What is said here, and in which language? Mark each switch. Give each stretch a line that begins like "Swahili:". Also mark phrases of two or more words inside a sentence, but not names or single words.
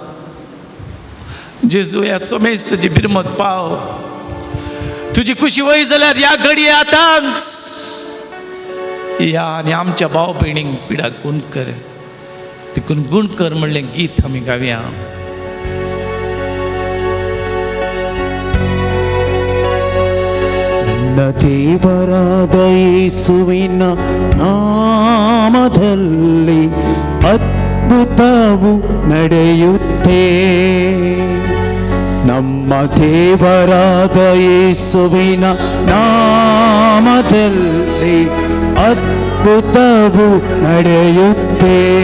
Konkani: जेजू ह्या समेस्तची बिरमोत पाव तुजी खुशी वय जाल्यार ह्या घडये आतांच या आनी आमच्या भाव भयणींक पिडाक गूण कर देखून गूण कर म्हणलें गीत आमी गावया
Kannada: ನನ್ನ ದೇವರಾದ ಯೇಸುವಿನ ನಾಮದಲ್ಲಿ ಅದ್ಭುತವು ನಡೆಯುತ್ತೆ. ನಮ್ಮ ದೇವರಾದ ಯೇಸುವಿನ ನಾಮದಲ್ಲಿ ಅದ್ಭುತವು ನಡೆಯುತ್ತೆ.